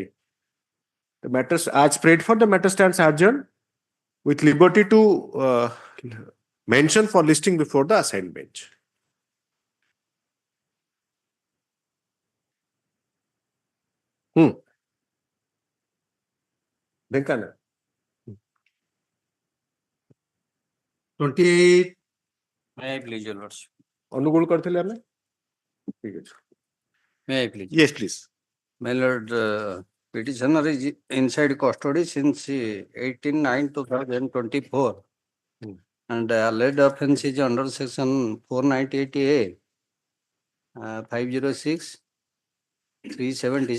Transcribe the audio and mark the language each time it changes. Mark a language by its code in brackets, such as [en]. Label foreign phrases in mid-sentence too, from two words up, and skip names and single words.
[en] The matters as prayed for, the matter stands adjourned with liberty to mention for listing before the assigned bench. Venkana. 28 May I please, your lordship? [or] ଅନୁଗୁଳ କରିଥିଲେ ଆମେ ଠିକ ଅଛି [en] May I please? yes please My lord, petitioner is inside custody since 18/9/2024. And alleged offense is under section 498A, 506, 376.